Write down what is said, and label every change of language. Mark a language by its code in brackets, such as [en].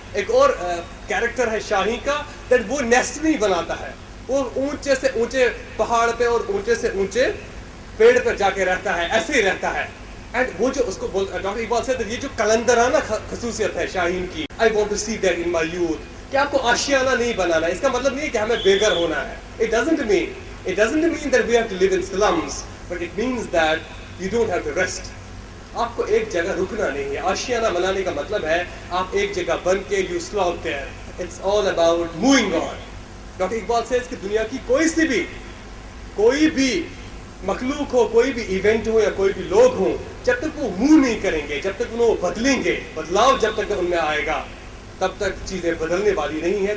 [ur] ایک اور کیریکٹر ہے شاہی کا, دیٹ وہ نیسٹ نہیں بناتا ہے, وہ اونچے سے اونچے پہاڑ پہ اور اونچے سے اونچے پیڑ پر جا کے رہتا ہے, ایسے ہی رہتا ہے. اینڈ وہ جو اس کو ڈاکٹر اقبال سے یہ جو کلندرانہ خصوصیت ہے شاہین کی, [en] I want to see that in my youth, [ur] کہ آپ کو آشیانہ نہیں بنانا ہے. اس کا مطلب نہیں ہے کہ ہمیں بے گھر ہونا ہے. [en] It doesn't mean that we have to live in slums, but it means that you don't have to rest. [ur] آپ کو ایک جگہ رکنا نہیں ہے. آشیانہ بنانے کا مطلب ہے آپ ایک جگہ بن کے [en] you slog there. It's all about moving on. [ur] Doctor Iqbal سے کہ دنیا کی کوئی بھی مخلوق ہو, کوئی بھی ایونٹ ہو یا کوئی بھی لوگ ہوں, جب تک وہ موو نہیں کریں گے, جب تک وہ بدلیں گے, بدلاؤ جب تک ان میں آئے گا, تب تک چیزیں بدلنے والی نہیں ہیں.